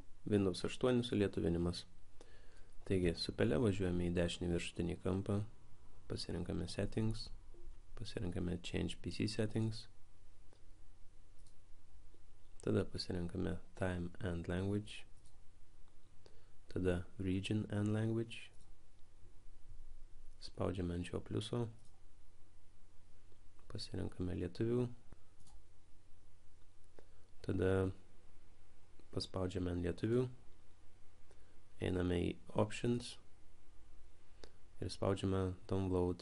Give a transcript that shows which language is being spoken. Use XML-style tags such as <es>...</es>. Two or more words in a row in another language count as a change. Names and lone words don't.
<lt>Windows 8 sulietuvinimas. Taigi, su pele važiuojame į dešinį viršutinį kampą, pasirinkame Settings, pasirinkame</lt> <en>Change PC Settings,</en> <lt>tada pasirinkame</lt> <en>Time and Language,</en> <lt>tada</lt> <en>Region and Language,</en> <lt>spaudžiame ant šio pliuso, pasirinkame lietuvių, tada paspaudžiame ant lietuvių, einame į Options ir spaudžiame Download.</lt>